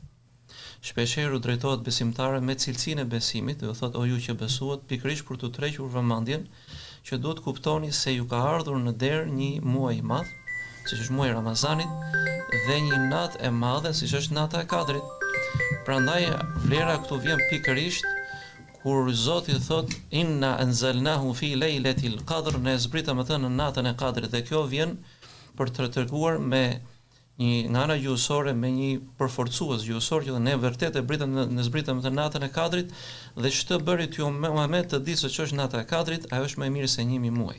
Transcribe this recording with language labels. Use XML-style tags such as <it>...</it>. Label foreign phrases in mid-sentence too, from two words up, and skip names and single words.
<sq>Shpeshherë u drejtohet besimtarëve me cilësinë e besimit, dhe u thot o ju që besuat, pikërisht për t'u tërhequr vëmendjen që duhet kuptoni se ju ka ardhur në derë një muaj i madh, siç është muaji i Ramazanit, dhe një natë e madhe siç është nata e Kadrit. Prandaj vlera këtu vjen pikërisht kur Zoti thot</sq> <ar>إنا أنزلناه في ليلة القدر,</ar> <sq>ne zbritëm atë në natën e Kadrit, dhe kjo vjen për të treguar me një nga ana gjuhësore, me një përforcues gjuhësor që ne vërtet e zbritëm të natën e Kadrit, dhe ç'të bëri ti Muhammed të di se ç'është nata e Kadrit, ajo është më e mirë se 1000 muaj.</sq>